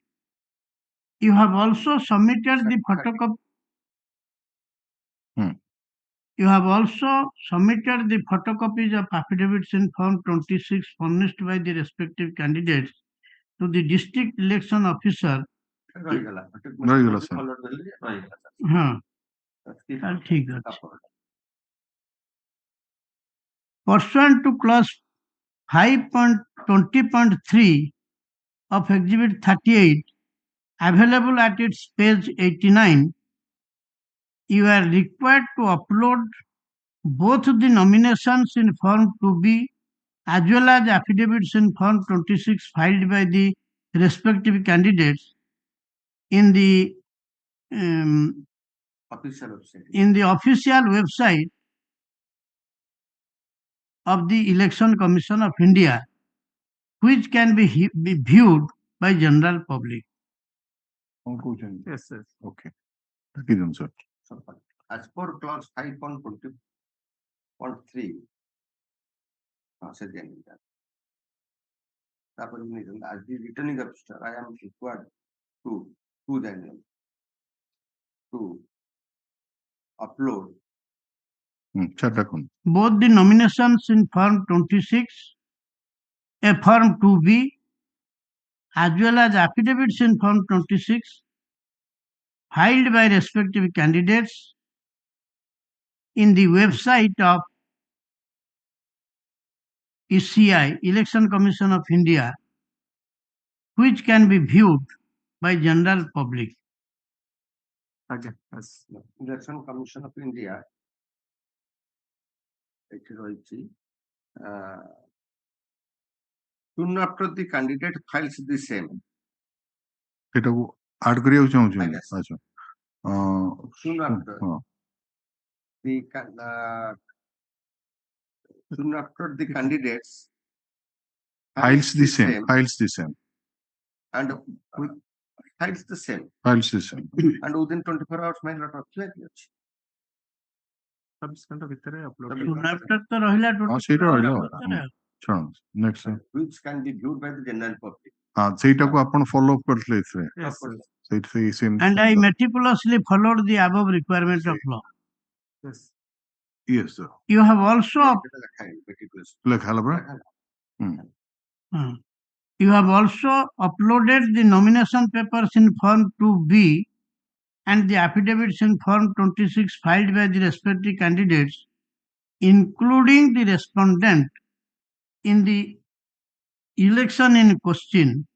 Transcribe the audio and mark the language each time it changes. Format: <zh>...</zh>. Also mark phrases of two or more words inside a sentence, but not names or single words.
<en>You have also submitted the photocopy. You have also submitted the photocopies of affidavits in Form 26 furnished by the respective candidates to the district election officer.</en> <or>ରହିଗଲା ରହିଗଲା, sir. follow ଦେଲେ ରହିଗଲା sir.</or> <hi>हाँ,</hi> <en>Skip</en> <or>ତାହେଲେ ଠିକ ଅଛି। ତାପରେ</or> <en>Pursuant to clause 5.20.3 of Exhibit 38, available at its page 89, you are required to upload both the nominations in Form 2B as well as affidavits in Form 26 filed by the respective candidates in the official website. official website of the Election Commission of India, which can be viewed by general public.</en> <or>କଣ କହୁଛନ୍ତି?</or> <en>Yes, sir.</en> <or>Okay. ଦେଖିଦିଅନ୍ତୁ sir.</or> <en>So, as per clause 5.20.3,</en> <or>ସେ ଜାଣିଲା।</or> <en>ତାପରେ as the returning officer, I am required to upload</en> <or>sir ଦେଖନ୍ତୁ।</or> <en>Both the nominations in Form 26, Form 2B, as well as affidavits in Form 26, filed by respective candidates in the website of ECI, Election Commission of India, which can be viewed by general public. Again, yes. Election Commission of India</en> <or>ଏଠି ରହିଛି</or> <en>soon after the candidate files the same.</en> <or>ସେଟାକୁ ଆଡ୍ କରିବାକୁ ଚାହୁଁଛନ୍ତି? ଆଜ୍ଞା, sir. ଆଚ୍ଛା।</or> <en>Soon after</en> <or>ହଁ।</or> <en>soon after the candidates Files the same. Files the same. and files the same Files the same. and within 24 hours my lot of check ଅଛି।</en> <or>24 ଘଣ୍ଟା ଭିତରେ upload</or> <en>Soon Soon after</en> <or>ତ ରହିଲା ହଁ ସେଇଟା ରହିଲା। total। ଶୁଣନ୍ତୁ</or> <en>next sir. which can be viewed by the general public.</en> <or>ହଁ ସେଇଟାକୁ ଆପଣ</or> <en>follow up</en> <or>କରିଥିଲେ ଏଥିରେ।</or> <en>Yes, sir.</en> <or>ସେଇଠି ସେଇ same।</or> <en>And I meticulously followed the above requirement of law. Yes. Yes sir। You have also</en> <or>ସେଟା ଲେଖା ହେଇନି meticulous। ଲେଖା ହେଲା ପରା?</or> <en>You have also uploaded the nomination papers in Form 2B and the affidavits in Form 26 filed by the respective candidates, including the respondent in the election in question.</en>